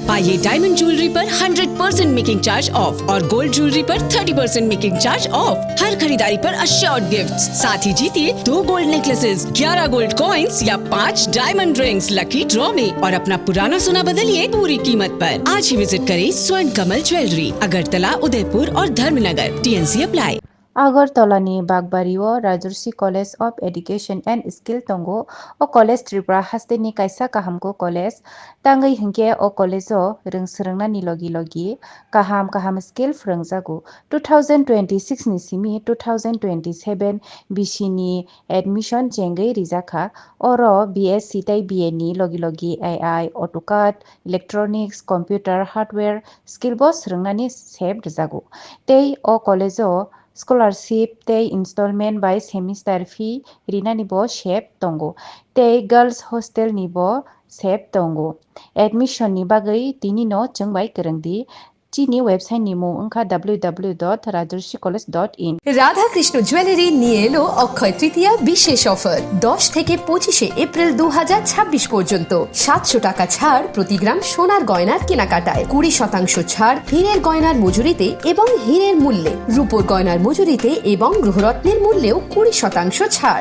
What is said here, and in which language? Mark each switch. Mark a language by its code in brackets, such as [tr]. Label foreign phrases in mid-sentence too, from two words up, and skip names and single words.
[hi] पाइए [en] diamond jewellery [hi] पर [en] 100% making charge off [hi] और [en] gold jewellery [hi] पर [en] 30% making charge off. [hi] हर खरीदारी पर [en] assured gifts, [hi] साथ ही जीतिए [en] 2 gold necklaces, 11 gold coins [hi] या [en] 5 diamond rings lucky draw [hi] में और अपना पुराना सोना बदलिए पूरी कीमत पर। आज ही विजिट करें स्वर्ण कमल ज्वेलरी, अगरतला, उदयपुर और धर्मनगर। [en] TNC apply. [brx] आगरतलानि बागबारिओ राजर्षि कलेज अफ एडुकेशन एंड स्किल तंगो ओ कलेज त्रिपुरा हास्टेनि कायसा काहामको कलेज तांगै हिंके ओ कलेजो रोंसोरोंनानि लगी लगी काहाम स्किल फोरोंजागु 2026 नि सिमि 2027 बिसिनि एडमिशन जेंगै रिजाखा ओरो BSc तै BA नि लगी लगी [en] AI AutoCAD electronics computer hardware skill [brx] बो सोरोंनानि सेब रिजागु तै ओ कलेजो स्कॉलरशिप ते [en] installment by semester fee [brx] रिनानि बो शेप तंगो ते [en] girls hostel [brx] नि बो शेप तंगो एडमिशन नि बागै तिनि नो जोंबाय गोरोंदि चीनी वेबसाइट नि मुं ओंखा www.rajarsicollege.in। [bn] রাধা কৃষ্ণ জুয়েলারি নিয়ে এলো অক্ষয় তৃতীয়া বিশেষ অফার 10 থেকে 25 এপ্রিল 2026 পর্যন্ত 700 টাকা ছাড় প্রতি গ্রাম সোনার গয়নার কেনাকাটায়, 20% ছাড় হীরের গয়নার মজুরিতে এবং হীরের মূল্যে, রূপোর গয়নার মজুরিতে এবং গ্রহরত্নের মূল্যেও 20% ছাড়।